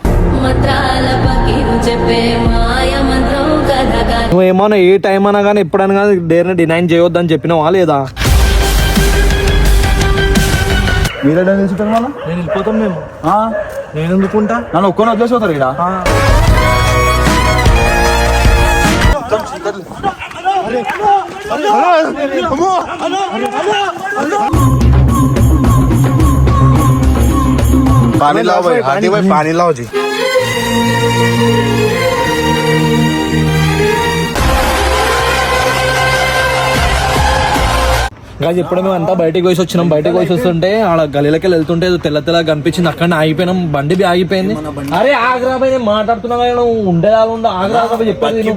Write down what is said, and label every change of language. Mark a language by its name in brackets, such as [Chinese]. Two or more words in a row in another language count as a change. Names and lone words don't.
[Telugu] నువ్వేమన్నా ఏ టైం అన్నా కానీ ఎప్పుడైనా కానీ డేర్ని డినైన్ చేయొద్దని చెప్పినావా లేదా? మీరే తెలుసుకుంటారు మళ్ళీ నేను వెళ్ళిపోతాం మేము. నేను ఎందుకుంటా? నన్ను ఒక్కని వదిలేసిపోతారు ఇక్కడ. [Hindi] पानी लाओ भाई, हाथी भाई पानी लाओ जी. [Telugu] గాజు ఇప్పుడు మేము అంతా బయటకు పోయి వచ్చినాం. బయటకు పోయి వస్తుంటే ఆడ గలీలకి వెళ్తుంటే తెల్ల తెల్లగా కనిపించింది. అక్కడ ఆగిపోయినాం, బండి బి ఆగిపోయింది. అరే ఆగ్రాబాయ్ నేను మాట్లాడుతున్నా నువ్వు ఉండేదా ఉండ ఆగ్రాబాయ్ చెప్పాలి.